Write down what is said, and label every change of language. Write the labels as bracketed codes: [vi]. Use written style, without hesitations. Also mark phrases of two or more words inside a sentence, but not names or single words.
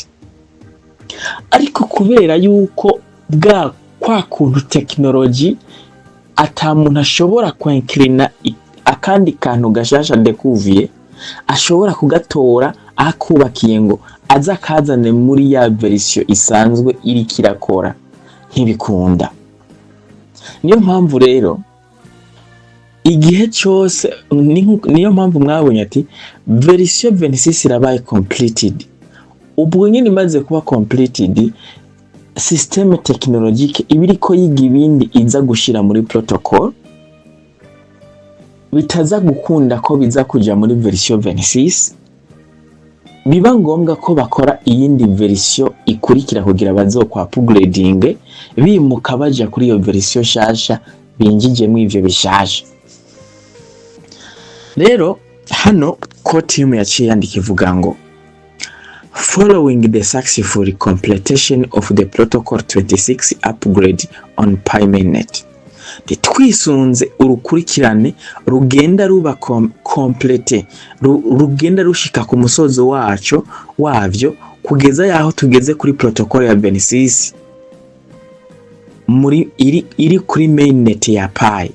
[rn] Ariko kubera yuko kwa kuntu technology ata muntu ashobora kwenkirina akandi kantu gashasha découvrir ashobora kugatora akubakiye ngo aza kazane muri ya version isanzwe iri kirakora ntibikunda. Niyo mpamvu rero igihe cyose niyo mpamvu mwabonye ati version 26 irabaye completed. Ubwo nyine imaze kuba completed, [fr] system technologique [rn] ibiriko yiga ibindi iza gushira muri protocol, bitaza gukunda ko biza kuja muri version 26, biba ngombwa ko bakora iyindi version ikurikira kugira bazokwa upgrading bimuka baja kuri iyo version shasha binjijemo ivyo bishasha. Rero hano koti yaciye yandika ivuga ngo [en] following the successful completion of the protocol 26 upgrade on Pi Mainnet, [rn] twisunze urukurikirane rugenda ruba complete, rugenda rushika ku musozo wavyo kugeza yaho tugeze kuri protocol ya 26 muri iri kuri mainnet ya Pi.